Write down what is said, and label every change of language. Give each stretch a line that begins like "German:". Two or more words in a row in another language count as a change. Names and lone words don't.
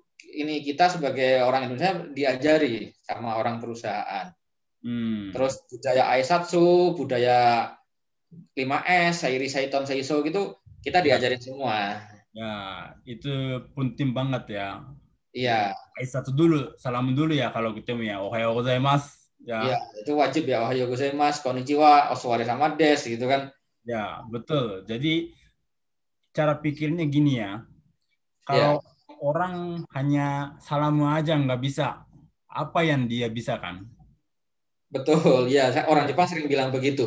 Indonesian: Ini kita sebagai orang Indonesia diajari sama orang perusahaan. hmm, Terus budaya Aisatsu, budaya 5S,
Japanese: 整理整頓清掃
Indonesian: gitu kita ya, diajarin semua. ya, itu penting banget ya. Jadi Iya, satu dulu, salam dulu ya kalau ketemu ya.
Japanese: おはようございます.
Indonesian: iya Ya, itu wajib ya.
Japanese: おはようございます、こんにちは, お疲れ様です
Indonesian: gitu kan. ya, betul. Jadi cara pikirnya gini ya. Iya, Kalau orang hanya salamu aja nggak bisa, apa yang dia bisa kan? betul. Ya, orang Ya. Jepang sering bilang begitu.